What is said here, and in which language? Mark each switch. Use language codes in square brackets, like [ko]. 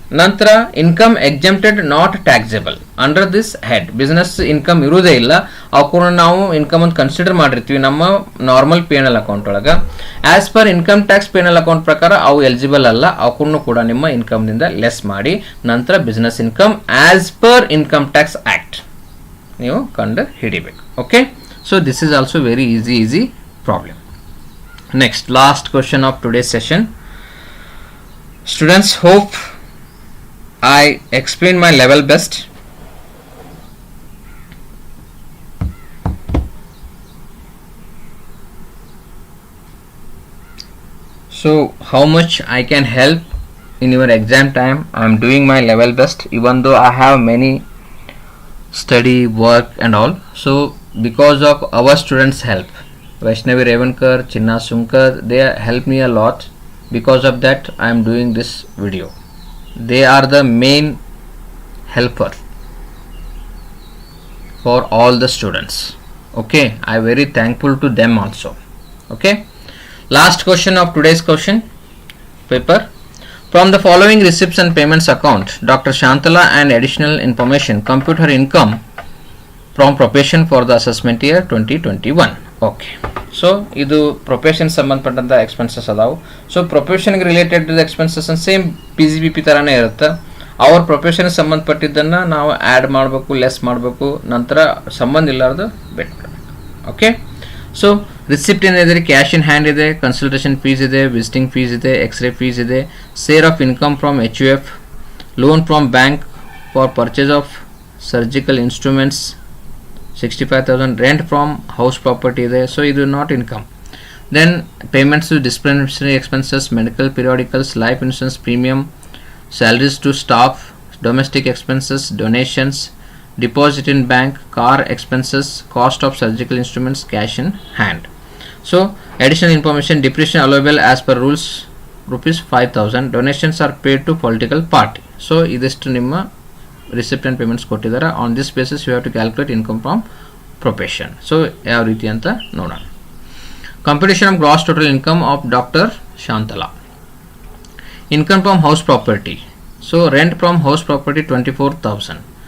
[kn] ನಂತರ [en] income exempted not taxable under this head, [kn] business income ಇರುವುದೇ ಇಲ್ಲ, ಅವಕ್ಕನ್ನು ನಾವು ಇನ್ಕಮ್ ಅಂತ ಕನ್ಸಿಡರ್ ಮಾಡಿರ್ತೀವಿ ನಮ್ಮ ನಾರ್ಮಲ್ P&L ಅಕೌಂಟ್ ಒಳಗೆ. As per income tax P&L account ಪ್ರಕಾರ ಅವು ಎಲಿಜಿಬಲ್ ಅಲ್ಲ, ಅವಕ್ಕನ್ನು ಕೂಡ ನಿಮ್ಮ ಇನ್ಕಮ್ನಿಂದ ಲೆಸ್ ಮಾಡಿ ನಂತರ business income as per income tax act ನೀವು ಕಂಡು ಹಿಡಿಬೇಕು. [en] Okay, so this is also very easy problem. Next, last question of today's session. Students, hope I explain my level best. So how much I can help in your exam time, I am doing my level best, even though I have many study, work and all. So because of our students' help, Vaishnavi Revankar, Chinna Sunkar, they help me a lot. Because of that I am doing this video. They are the main helper for all the students. Okay, I am very thankful to them also. Okay, last question of today's question paper. From the following receipts and payments account, Dr. Shantala and additional information compute her income from profession for the assessment year 2021. [kn] Okay, so ಇದು profession ಸಂಬಂಧಪಟ್ಟಂಥ expenses ಅದಾವು. So ಪ್ರೊಫೆಷನ್ಗೆ related expenses same PGBP ಥರನೇ ಇರುತ್ತೆ. ಅವ್ರ ಪ್ರೊಫೆಷನ್ಗೆ ಸಂಬಂಧಪಟ್ಟಿದ್ದನ್ನು ನಾವು add ಮಾಡಬೇಕು, less ಮಾಡಬೇಕು, ನಂತರ ಸಂಬಂಧ ಇಲ್ಲಾರ್ದು ಬಿಟ್ಬಿಡಬೇಕು. ಓಕೆ, ಸೊ ರಿಸಿಪ್ಟ್ ಏನಿದೆ, ಕ್ಯಾಶ್ ಇನ್ ಹ್ಯಾಂಡ್ ಇದೆ, ಕನ್ಸಲ್ಟೇಷನ್ ಫೀಸ್ ಇದೆ, ವಿಸಿಟಿಂಗ್ ಫೀಸ್ ಇದೆ, ಎಕ್ಸ್ರೇ ಫೀಸ್ ಇದೆ, [en] share of income from HUF, loan from bank for purchase of surgical instruments [kn] 65,000, [en] rent from house property [kn] ಇದೆ. ಸೊ ಇದು not income. [en] Then payments to disciplinary expenses, medical periodicals, life insurance premium, salaries to staff, domestic expenses, donations, deposit in bank, car expenses, cost of surgical instruments, cash in hand. So additional information, depreciation allowable as per rules ₹5,000, donations are paid to political party. [kn] So ಇದಿಷ್ಟು ನಿಮ್ಮ receipt and payments ಕೊಟ್ಟಿದ್ದಾರೆ. [en] On this basis you have to calculate income from profession. [kn] So ಯಾವ ರೀತಿ ಅಂತ ನೋಡೋಣ. [en] Computation of gross total income of doctor Shantala. Income from house property. So rent from house property 24,000.